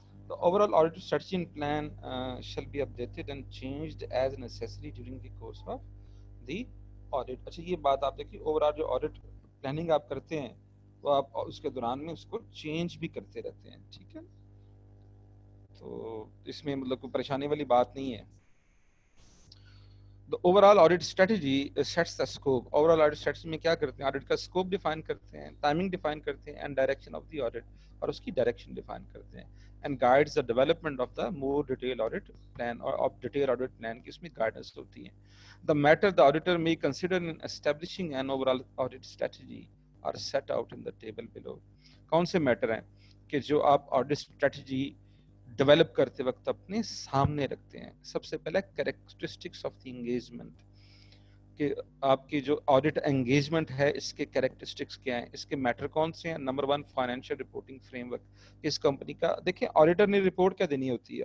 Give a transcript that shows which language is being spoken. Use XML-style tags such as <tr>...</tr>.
<en>The overall audit strategy and plan shall be updated and changed as necessary during the course of the audit.</en> <ur>اچھا یہ بات آپ دیکھیے, overall جو audit planning آپ کرتے ہیں وہ آپ اس کے دوران میں اس کو چینج بھی کرتے رہتے ہیں. ٹھیک ہے, تو اس میں مطلب کوئی پریشانی والی بات نہیں ہے.</ur> <en>The overall audit strategy sets the scope.</en> <ur>Overall audit strategy میں کیا کرتے ہیں؟ آڈٹ کا اسکوپ ڈیفائن کرتے ہیں, ٹائمنگ ڈیفائن کرتے ہیں,</ur> <en>and direction of the audit,</en> <ur>اور اس کی ڈائریکشن ڈیفائن کرتے ہیں,</ur> <en>and guides the development of the more detail audit plan,</en> <ur>اور آف ڈیٹیل آڈٹ پلان کی اس میں گائیڈنس ہوتی ہے.</ur> <en>The matter the auditor may consider in establishing an overall audit strategy are set out in the table below.</en> <ur>کون سے metre ہیں کہ جو آپ آڈٹ اسٹریٹجی ڈیولپ کرتے وقت اپنے سامنے رکھتے ہیں. سب سے پہلے کریکٹرسٹکس آف دی انگیجمنٹ, کہ آپ کی جو آڈٹ انگیجمنٹ ہے اس کے کریکٹرسٹکس کیا ہیں, اس کے میٹر کون سے ہیں. Number 1 financial reporting frame work, اس کمپنی کا دیکھیں آڈیٹر نے رپورٹ کیا دینی ہوتی ہے.</ur>